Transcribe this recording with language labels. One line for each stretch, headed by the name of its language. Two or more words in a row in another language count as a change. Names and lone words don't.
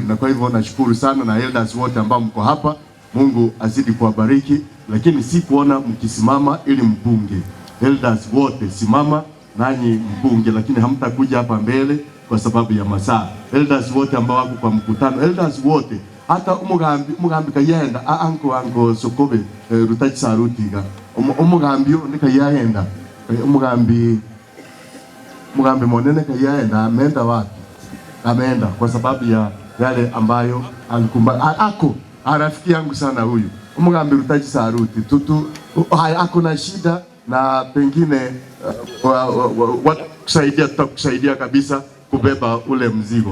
Swahili: Na kwa hivyo nashukuru sana na elders wote ambao mko hapa. Mungu azidi kuwabariki, lakini si kuona mkisimama ili mbunge. Elders wote simama nanyi mbunge, lakini hamtakuja hapa mbele kwa sababu ya masaa. Elders wote ambao wako kwa mkutano, elders wote, hata umugambi kayenda anko Sokobe Rutachi Sarutiga umugambi nikayenda umugambi monene kayenda ameenda wapi? Ameenda kwa sababu ya yale ambayo alikumba ako rafiki yangu sana huyu umugambi Rutachi Saruti ako na shida na pengine tutakusaidia kabisa kubeba ule mzigo.